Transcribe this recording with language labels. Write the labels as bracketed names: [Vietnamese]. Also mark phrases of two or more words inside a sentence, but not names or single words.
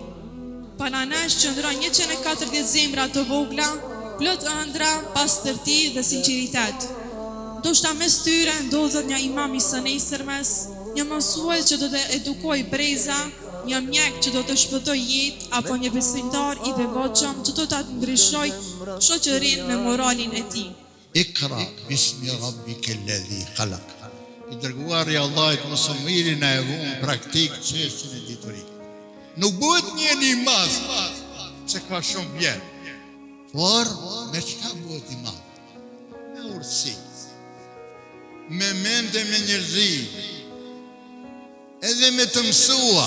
[Albanian] Para nesh qëndron 140 zemra të vogla, plot ëndra, pastërti dhe sinqeritet. Ndoshta mes tyre ndodhet një imam i së nesërmes, një mësues që do të edukoj breza, një mjek që do të shpëtoj jetë, apo një besimtar i devotshëm që do ta ndryshoj shoqërinë me moralin e tij. [Arabic] اقرأ باسم ربك الذي خلق. [Albanian] I dërguari i Allahit mësomiri na e vënë praktik çështjen e diturisë. Nuk bëhet një namaz që ka shumë vjet, por me çka bëhet imam? Me urtësi, me mendje, me njerëzi, edhe me të mësuar.